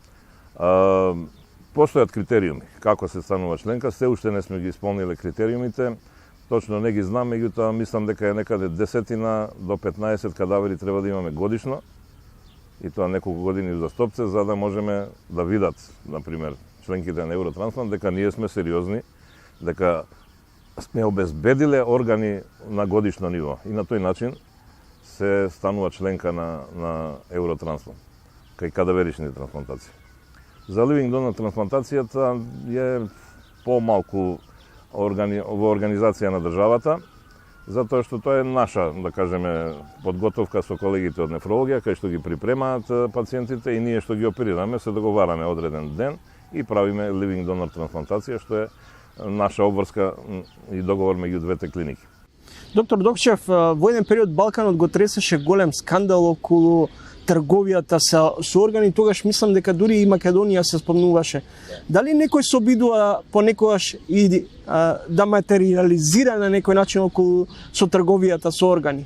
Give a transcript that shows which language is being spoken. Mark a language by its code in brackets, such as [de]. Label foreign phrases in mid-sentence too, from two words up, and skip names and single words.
[mk] Постојат критериуми како се станува членка, се уште не сме ги исполниле критериумите, точно не ги знам, меѓутоа мислам дека е некаде 10 до 15 кадавери треба да имаме годишно, и тоа неколку години узастопце, за да можеме да видат, например, членките на Евротрансплант, дека ние сме сериозни, дека сме обезбедиле органи на годишно ниво. И на тој начин се станува членка на Евротрансплант, кај кадаверични трансплантации. За [en] living donor [mk] трансплантацијата е помалку во организација на државата, затоа што тоа е наша, да кажеме, подготовка со колегите од нефрологија, кај што ги припремаат пациентите и ние што ги оперираме, се договараме одреден ден и правиме [en] living donor [mk] трансплантација, што е наша обврска и договор меѓу двете клиники. Доктор Докчев, во еден период Балканот го тресеше голем скандал околу трговијата со органи, тогаш мислам дека дури и Македонија се спомнуваше. Дали некој се обидува понекогаш и да материализира на некој начин околу со трговијата со органи?